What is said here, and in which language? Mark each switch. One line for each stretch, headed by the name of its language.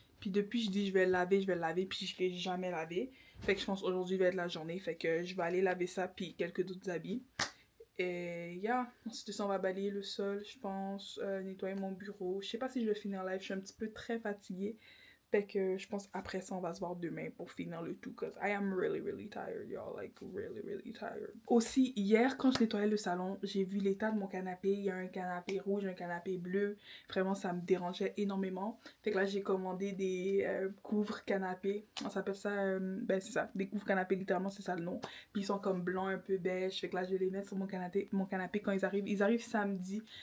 French: Puis depuis, je dis je vais le laver, puis je l'ai jamais lavé. Fait que je pense aujourd'hui va être la journée. Fait que je vais aller laver ça, puis quelques d'autres habits. Et ensuite de ça, on va balayer le sol, je pense, nettoyer mon bureau. Je sais pas si je vais finir live, je suis un petit peu très fatiguée. Fait que je pense après ça, on va se voir demain pour finir le tout.
English: Cause I am really, really tired, y'all. Like, really, really tired.
French: Aussi, hier, quand je nettoyais le salon, j'ai vu l'état de mon canapé. Il y a un canapé rouge, un canapé bleu. Vraiment, ça me dérangeait énormément. Fait que là, j'ai commandé des couvre-canapés. On s'appelle ça, ben c'est ça, des couvre-canapés, littéralement, c'est ça le nom. Puis ils sont comme blancs, un peu beige. Fait que là, je vais les mettre sur mon canapé quand ils arrivent. Ils arrivent samedi.